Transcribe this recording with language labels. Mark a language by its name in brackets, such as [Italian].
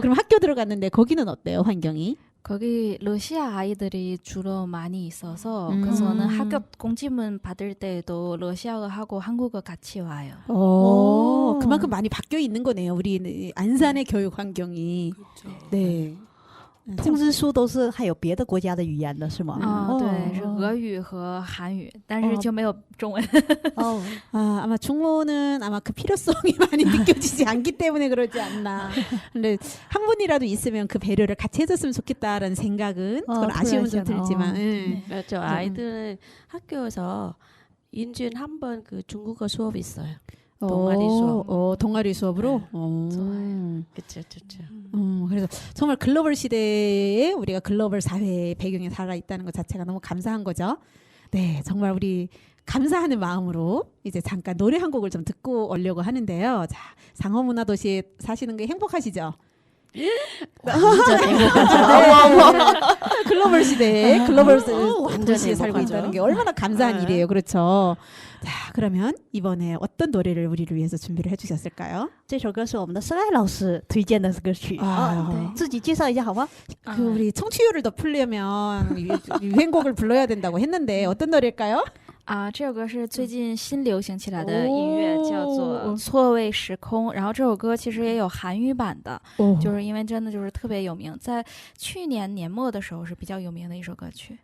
[Korean] 그럼 학교 들어갔는데 거기는 어때요, 환경이? 거기 러시아 아이들이 주로 많이 있어서 음. 그래서는 학교 공지문 받을 때도 러시아어 하고 한국어 같이 와요. 오. 그만큼 많이 바뀌어 있는 거네요. 우리 안산의 교육 환경이. 네. [Chinese] 通知书都是还有别的国家的语言的是吗？对，是俄语和韩语，但是就没有中文。哦， [Korean] 아마 중로는 아마 그 필요성이 많이 느껴지지 않기 때문에 그러지 않나. 근데 한 분이라도 있으면 그 배려를 같이 해줬으면 좋겠다라는 생각은 그건 아쉬움은 좀 들지만. 네. 그렇죠. 아이들은 학교에서 인준 한 번 그 중국어 수업이 있어요. 동아리 수업. 동아리 수업으로. 좋아요. 그렇죠, 그렇죠. 그래서 정말 글로벌 시대에 우리가 글로벌 사회의 배경에 살아 있다는 것 자체가 너무 감사한 거죠. 네, 정말 우리 감사하는 마음으로 이제 잠깐 노래 한 곡을 좀 듣고 오려고 하는데요. 자, 상어문화도시에 사시는 게 행복하시죠? 완전 행복하죠. 글로벌 시대에 글로벌 완전 도시에 살고 행복하죠. 있다는 게 얼마나 감사한 네. 일이에요. 그렇죠. 자, 그러면 이번에 어떤 노래를 우리를 위해서 준비를 해주셨을까요? [Chinese] 这首歌是我们的申爱老师推荐的歌曲， [Korean] 아, [Chinese] 自己介绍一下好吗？ [Korean] 그 우리 청취율을 더 풀려면 유행곡을 불러야 된다고 했는데 어떤 노래일까요? [Chinese] 啊，这首歌是最近新流行起来的音乐，叫做《错位时空》。然后这首歌其实也有韩语版的，就是因为真的就是特别有名，在去年年末的时候是比较有名的一首歌曲。